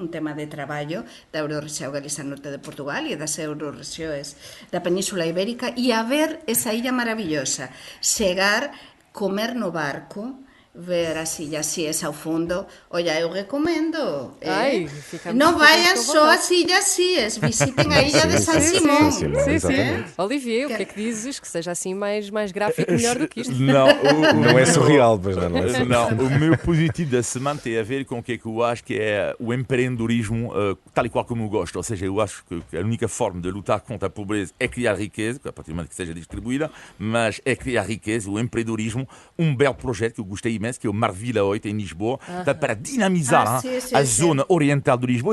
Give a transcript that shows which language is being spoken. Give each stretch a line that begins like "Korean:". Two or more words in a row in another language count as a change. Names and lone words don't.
Galician: Un tema de traballo da Eurorrexión Galiza Norte de Portugal e das Eurorrexións da Península Ibérica, e a ver esa illa maravillosa, chegar, comer no barco, ver as illas asíes ao fundo.
Portuguese: Olha, eu recomendo.
Galician: Non vayan só as illas asíes,
Portuguese: visitem a ilha de San Simón. Sim. Olivier, o que é que dizes? Que seja assim mais gráfico, melhor do que isto. Não é surreal, mas não é. Não, o meu positivo da semana tem a ver com o que eu acho que é o empreendedorismo tal e qual como eu gosto. Ou seja, eu acho que a única forma de lutar contra a pobreza é criar riqueza, a partir do momento que seja distribuída, mas é criar riqueza, o empreendedorismo, um belo projeto que eu gostei imenso, que é o Marvila 8 em Lisboa, para dinamizar a zona oriental de Lisboa.